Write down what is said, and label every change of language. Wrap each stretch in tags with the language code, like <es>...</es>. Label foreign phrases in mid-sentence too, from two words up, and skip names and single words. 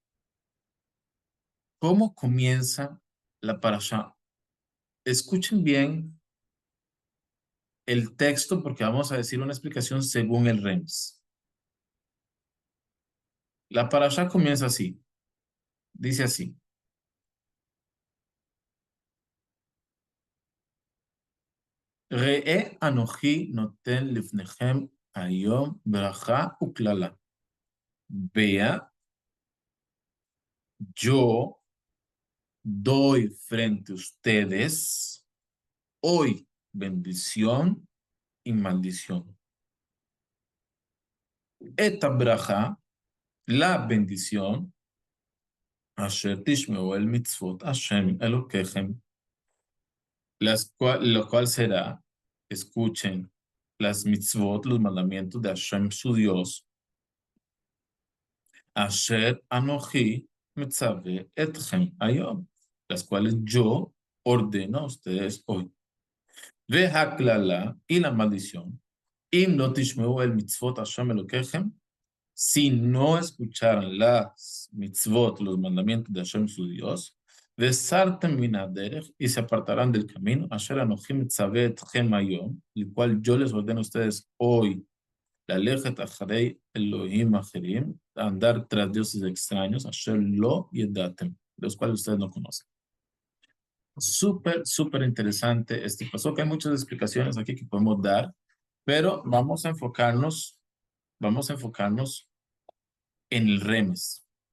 <es>¿Cómo comienza la parashá? Escuchen bien el texto porque vamos a decir una explicación según el Rems. La parashá comienza así, dice así.</es> <he>ראה אנכי נתן לפניכם היום ברכה וקללה.</he> <es>Vea, yo doy frente a ustedes hoy bendición y maldición. Esta braja, la bendición,</es> <he>אשר תשמעו אל מצות השם אלוקיכם,</he> <es>lo cual será, escuchen, las mitzvot, los mandamientos de Hashem su Dios,</es> <he>אשר אנכי מצוה אתכם היום,</he> <es>las cuales yo ordeno a ustedes hoy.</es> <he>והקללה</he> <es>y la maldición.</es> <he>אם לא תשמעו אל מצות השם אלוקיכם,</he> <es>si no escucharan las mitzvot, los mandamientos de Hashem su Dios,</es> <he>וסרתם מן הדרך,</he> <es>y se apartarán del camino,</es> <he>אשר אנכי מצוה אתכם היום,</he> <es>el cual yo les ordeno a ustedes hoy.</es> <he>ללכת אחרי אלהים אחרים,</he> <es>andar tras dioses extraños,</es> <he>אשר לא ידעתם,</he> <es>los cuales ustedes no conocen. Súper, súper interesante este paso, que hay muchas explicaciones aquí que podemos dar, pero vamos a enfocarnos en el remes.</es>